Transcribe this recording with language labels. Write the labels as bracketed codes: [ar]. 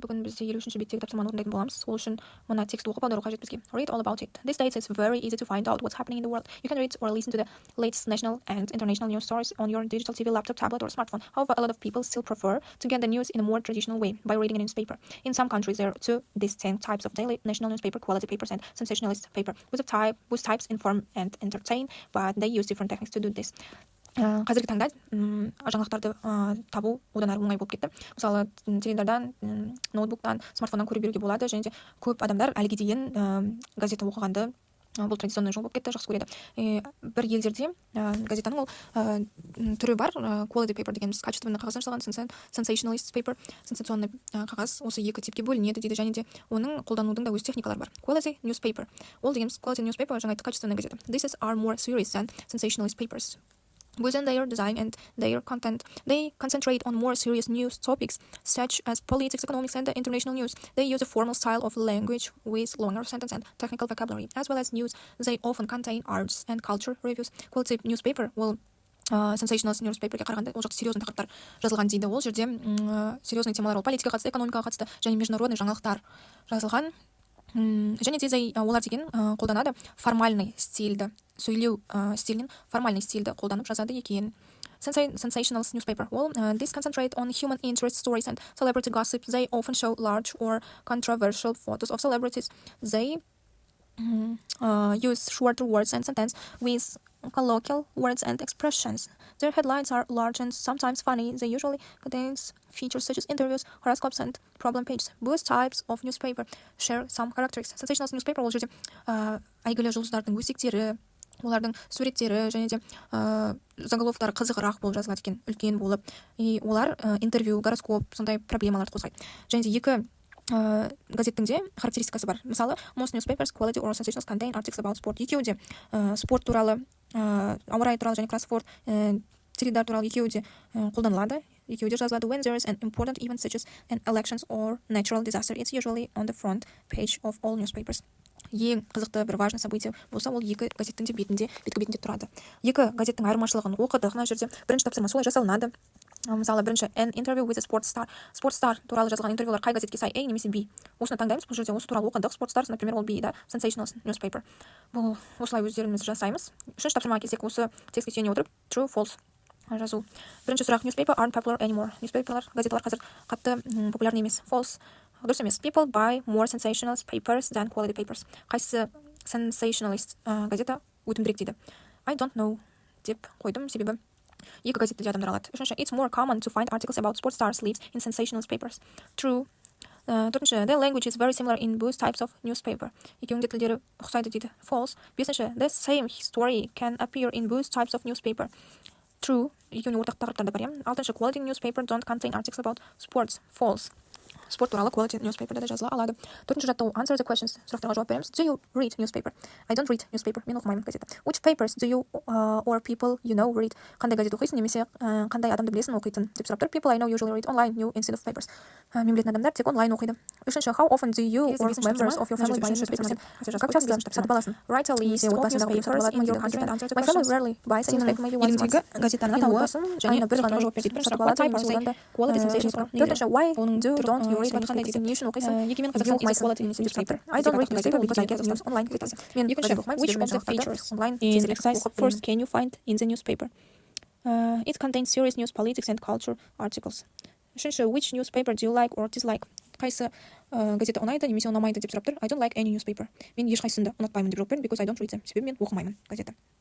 [kk] Бүгін біз 53-ші беттегі тапсырманы орындайтын боламыз. Ол үшін мына текстті оқып аудару қажет бізге. [en] Read all about it. These days it's very easy to find out what's happening in the world. You can read or listen to the latest national and international news stories on your digital TV, laptop, tablet or smartphone. However, a lot of people still prefer to get the news in a more traditional way by reading a newspaper. In some countries there are two distinct types of daily national newspaper, quality papers and sensationalist paper. Both types inform and entertain, but they use different techniques to do this. [kk] Қазіргі таңда жаңалықтарды табу одан әрі оңай болып кетті. Мысалы, теледидардан, ноутбуктан, смартфоннан көріп беруге болады, және де көп адамдар әліге дейін газета оқығанды бұл традиционный жол болып кетті, жақсы көреді. Бір елдерде газетаның ол түрі бар, quality paper дегеніміз качественный қағаздан жасалған, sensationalist paper, сенсационный қағаз, осы екі типке бөлінеді дейді, және де оның қолданудың да өз техникалары бар. Quality newspaper, ол дегеніміз quality newspaper жаңа айтты, качественный газета. [en] These are more serious than sensationalist papers. Within their design and their content, they concentrate on more serious news topics such as politics, economics, and international news. They use a formal style of language with longer sentence and technical vocabulary, as well as news. They often contain arts and culture reviews. Quality newspaper will [kk] sensationalist newspaperге қарағанда ол жақта серьезный тақырыптар жазылған дейді. Ол жерде серьезный темалар, ол политикаға қатысты, экономикаға қатысты және международный жаңалықтар жазылған. Және де олар деген қолданады формальный стильді, сөйлеу стилінен формальный стильді қолданып жазады екен. [en] Sensationalist newspaper. Well, these concentrate on human interest stories and celebrity gossip. They often show large or controversial photos of celebrities. They use shorter words and sentences with colloquial words and expressions. Their headlines are large and sometimes funny. They usually contain features such as interviews, horoscopes, and problem pages. Both types of newspaper share some characteristics. [kk] Sensationalist newspaper ол жерде әйгілі жұлдыздардың өсектері, олардың суреттері және де заголовктары қызығырақ болып жазылады екен, үлкен болып. Олар интервью, гороскоп, сондай проблемаларды қозғайды. Және де екі газеттің де характеристикасы бар. Мысалы, [en] most newspapers, quality or sensationals contain articles about sport. [kk] Екеуі де спорт туралы, ауа райы туралы және кроссворд, теледидар туралы екеуі де қолданылады. Екеуі де жазылады. [en] When there is an important event such as an elections or natural disaster, it's usually on the front page of all newspapers. [kk] Ең қызықты бір [ru] важный событие [kk] болса, ол екі газеттің де беткі-бетінде тұрады. Екі газеттің айырмашылығын оқыдық. Мына жерде бірінші тапсырма солай жасалынады. Мысалы, бірінші [en] an interview with a sports star. [kk] Sports star туралы жазылған интервьюлар қай газетке сай, A немесе B. Осыны таңдаймыз. Бұл жерде осы туралы оқыдық. [en] Sports stars, например, ол B, да, sensationalist newspaper. [kk] Бұл осылай өздеріміз жасаймыз. Үшінші тапсырмаға келсек, осы текстке сүйене отырып true, false жазу. Бірінші сұрақ, [en] newspaper aren't popular anymore. [kk] Newspaperлар, газеталар қазір қатты популярны емес. False. Дұрыс емес. [en] People buy more sensationalist papers than quality papers. [kk] Қайсы sensationalist газета өтімдірек дейді. [en] I don't know [kk] деп қойдым, себебі екі газетті де адамдар алады. Үшінші, [en] it's more common to find articles about sports stars' lives in sensationalist papers. True. [kk] Төртінші, [en] the language is very similar in both types of newspaper. [kk] Екеуінің де тілдері ұқсайды дейді. [en] False. [kk] Бесінші, [en] the same story can appear in both types of newspaper. True. [kk] Екеуінің ортақ тақырыптары бар. Алтыншы, [en] quality newspaper don't contain articles about sports. False. [kk] Спорт туралы quality newspaper да жазыла алады. Төртінші жаттығу, [en] answer the questions. [kk] Сұрақтарға жауап береміз. [en] Do you read newspaper? I don't read newspaper. [kk] Мен оқымаймын газета. [en] Which papers do you or people you know read? [kk] Қандай газет оқисың немесе қандай адамды білесің оқитын деп сұрап тұр. [en] People I know usually read online new instead of papers. [kk] Мен білетін адамдар тек онлайн оқиды. Үшінші, [en] how often do you or members of your family buy newspapers? [ru] Как часто [kk] сатып аласың? [en] Write a list of newspapers in your country and answer the questions. My family rarely buys a newspaper. [kk] Елімдегі газетаны тауып және бір ғана жауап береді. Сатып алады немесе одан да quality sensations. Төртінші, [en] why don't you read newspaper? [kk] Не үшін оқисың? [en] Егемен Қазақстан is quality newspaper. I don't read newspaper because I get news online. [kk] Мен екінші, [en] which of the features in exercise first can you find in the newspaper? It contains serious news, politics and culture articles. [kk] Үшінші, [en] which newspaper do you like or dislike? [kk] Қайсы газета ұнайды немесе ұнамайды деп сұрап тұр. [en] I don't like any newspaper. [kk] Мен ешқайсысын да ұнатпаймын деп жауап бердім, [en] because I don't read them. [kk] Себебі мен оқымаймын газета.